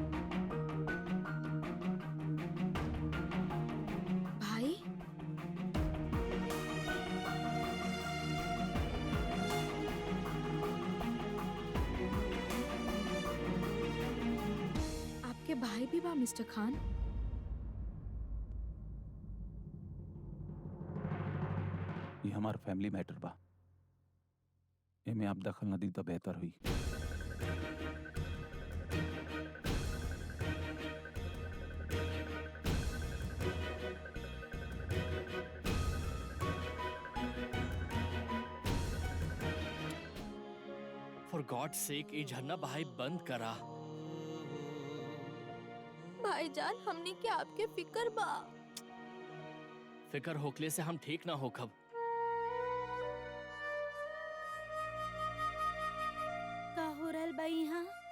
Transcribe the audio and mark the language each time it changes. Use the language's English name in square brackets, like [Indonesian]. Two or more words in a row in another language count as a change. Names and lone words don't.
[Bhojpuri] भाई, आपके भाई भी बा मिस्टर खान? ये हमार [English] family matter [Bhojpuri] बा, एमे आप दखल न दी तो बेहतर हुई। [English] for God sake [Bhojpuri] ये झरना बहाई बंद करा। भाईजान, हमने क्या आपके फिक्र बा? फिकर होकले से हम ठीक ना होखब। का हो रहल बा यहाँ?